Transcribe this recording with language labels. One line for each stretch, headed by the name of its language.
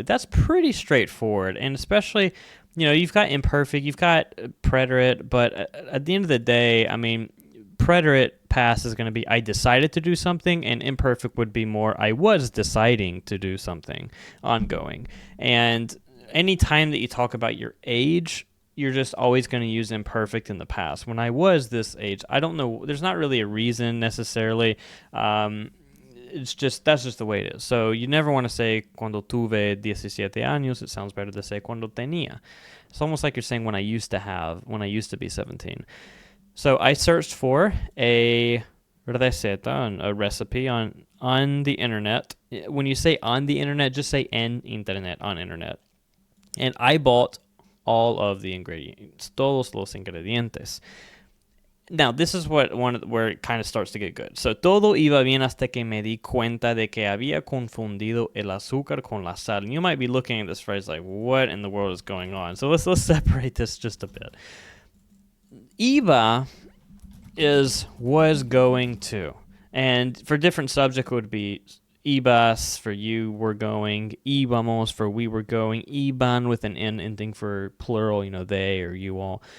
English: That's pretty straightforward, and especially, you've got imperfect, you've got preterite, but at the end of the day, preterite past is going to be I decided to do something, and imperfect would be more I was deciding to do something ongoing. And anytime that you talk about your age, you're just always going to use imperfect in the past. When I was this age, I don't know. There's not really a reason necessarily. It's just that's just the way it is. So you never want to say
Spanish: cuando tuve 17 años.
English: It sounds better to say
Spanish: cuando tenía.
English: It's almost like you're saying when I used to be 17. So I searched for a receta, a recipe on the internet. When you say on the internet, just say
Spanish: en internet,
English: on internet. And I bought all of the ingredients,
Spanish: todos los ingredientes.
English: Now, this is where it kind of starts to get good.
Spanish: So, todo iba bien hasta que me di cuenta de que había confundido el azúcar con la sal.
English: And you might be looking at this phrase like, what in the world is going on? So let's separate this just a bit. Iba was going to. And for different subject it would be ibas for you were going, íbamos for we were going, iban with an n ending for plural, they or you all.